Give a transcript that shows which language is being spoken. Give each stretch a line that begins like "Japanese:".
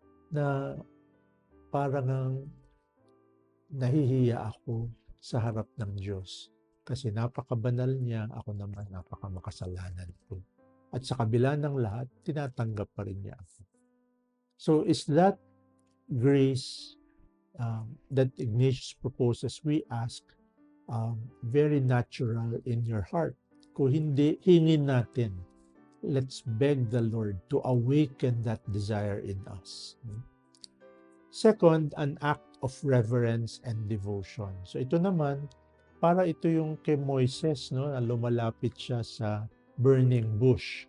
Filipino: Na parang nahihiya ako sa harap ng Diyos kasi napakabanal niya, ako naman napakamakasalanan ko. At sa kabila ng lahat, tinatanggap pa rin niya ako.
English: So is that grace that Ignatius proposes, we ask, very natural in your heart?
Filipino: Kung hindi, hingin natin.
English: Let's beg the Lord to awaken that desire in us. Second, an act of reverence and devotion.
Filipino: So ito naman, para ito yung kay Moises, no, na lumalapit siya sa burning bush.